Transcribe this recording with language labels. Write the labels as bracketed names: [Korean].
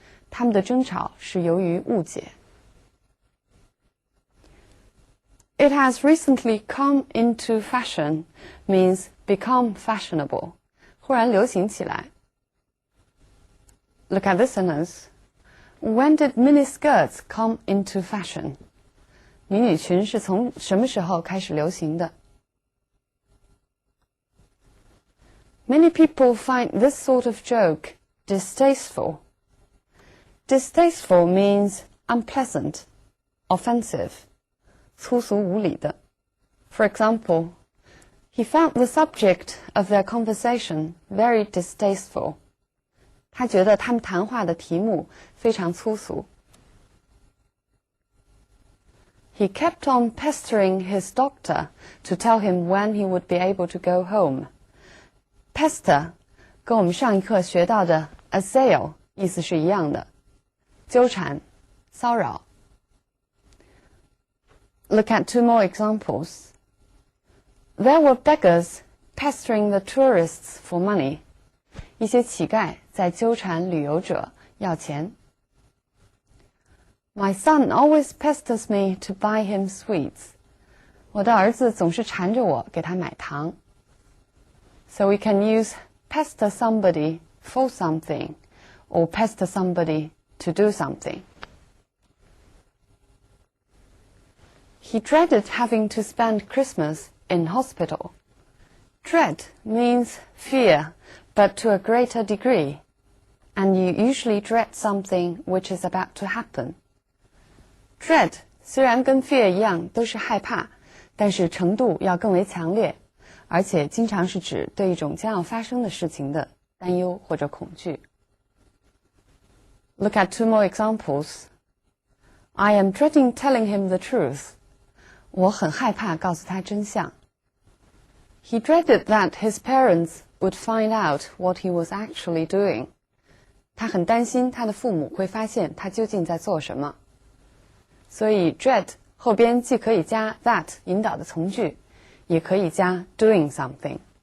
[Chinese] 他们的争吵是由于误解。 [English] It has recently come into fashion means become fashionable. [Chinese] 忽然流行起来。 [English] Look at this sentence. When did miniskirts come into fashion? [Chinese] 迷你裙是从什么时候开始流行的？ [English] Many people find this sort of joke distasteful. Distasteful means unpleasant, offensive, [Chinese] 粗俗无礼的。 [English] For example, he found the subject of their conversation very distasteful. [Chinese] 他觉得他们谈话的题目非常粗俗。 [English] He kept on pestering his doctor to tell him when he would be able to go home. [Chinese] Pester 跟我们上一课学到的 assail 意思是一样的，纠缠、骚扰。 [English] Look at two more examples. There were beggars pestering the tourists for money. [Chinese] 一些乞丐在纠缠旅游者要钱。 [English] My son always pesters me to buy him sweets. [Chinese] 我的儿子总是缠着我给他买糖。 [English] So we can use pester somebody for something or pester somebody to do something. He dreaded having to spend Christmas in hospital. Dread means fear, but to a greater degree. And you usually dread something which is about to happen. [Chinese] Dread 虽然跟 fear 一样都是害怕，但是程度要更为强烈，而且经常是指对一种将要发生的事情的担忧或者恐惧。 [English] Look at two more examples. I am dreading telling him the truth. [Chinese] 我很害怕告诉他真相。 [English] He dreaded that his parents would find out what he was actually doing. [Chinese] 他很担心他的父母会发现他究竟在做什么。所以 dread 后边既可以加 that 引导的从句，也可以加 doing something。